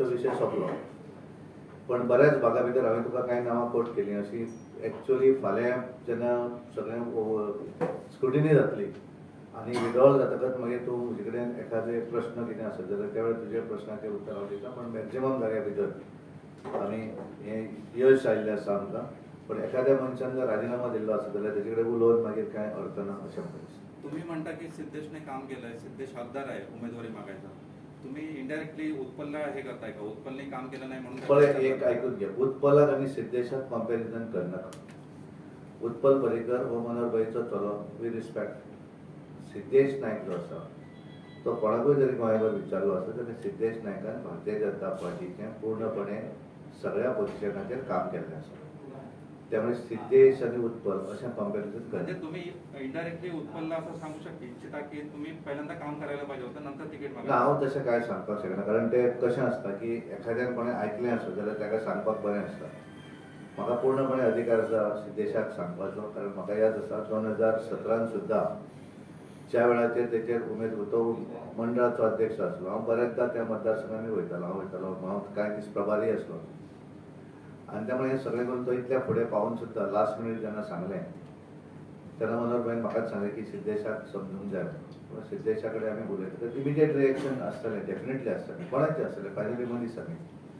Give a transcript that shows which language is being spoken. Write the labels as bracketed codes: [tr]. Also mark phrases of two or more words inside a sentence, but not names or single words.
[kok] विशय सोंपलो पण बऱ्याच भागा भितर हांवें तुका कांय नांवां कोट केलीं अशी एक्चुअली फाल्यां जेन्ना सगळें स्क्रुटिनी जातली आनी विड्रॉल जातकच मागीर तूं म्हजे कडेन एखादे प्रश्न कितें आसत जाल्यार त्या वेळार तुज्या प्रश्नाचें उत्तर हांव दितां पण मॅक्झिमम जाग्या भितर आमी हें यश आयिल्लें आसा आमकां पण एखाद्या मनशान जर राजिनामा दिल्लो आसत जाल्यार तेजे कडेन उलोवन मागीर कांय अर्थ ना अशें म्हाका दिसता [mr] तुम्ही म्हणता की सिद्धेशने काम केलंय सिद्धेश हकदार आहे उमेदवारी मागायचा तुम्ही इनडायरेक्टली उत्पलला हे करताय का उत्पलने काम केलं नाही म्हणून [kok] पळय एक आयकून घे उत्पलाक आनी सिद्धेशाक कंपॅरिजन करनाका उत्पल पर्रीकर हो मनोहरभाईचो चलो [en] we respect [kok] सिद्धेश नायक जो आसा तो कोणाकूय जरी गोंयभर विचारलो आसत जाल्यार सिद्धेश नायकान भारतीय जनता पार्टीचें पूर्णपणे सगळ्या पोजिशनाचेर काम केल्लें आसा त्यामुळे सिद्धेश आणि उत्पल अशें कंपॅरिजन [mr] म्हणजे करता तुम्ही इनडायरेक्टली उत्पलला असं सांगू इच्छिता की तुम्ही पहिल्यांदा काम करायला पाहिजे होतं नंतर तिकीट ना मागा [kok] हांव तशें कांय सांगपाक शकना कारण तें कशें आसता की एखाद्यान कोणें आयकलें आसत जाल्यार ताका सांगपाक बरें आसता म्हाका पूर्णपणे अधिकार आसा सिद्धेशाक सांगपाचो कारण म्हाका याद आसा 2017 सुद्दां ज्या वेळाचेर तेचेर उमेद तो मंडळाचो अध्यक्ष आसलो हांव बऱ्याचदा त्या मतदारसंघांनी वयतालो हांव कांय दीस प्रभारी आसलो आनी त्यामुळे हें सगळें करून तो इतल्या फुडें पावून सुद्दां [en] last minute [kok] जेन्ना सांगलें तेन्ना मनोहरभाईन म्हाकाच सांगलें की सिद्धेशाक समजूंक जाय सिद्धेशा कडेन आमी उलयतकच [en] immediate reaction [kok] आसतलें डेफिनेटली आसतलें कोणाचें आसतलें फायनली मनीस आमी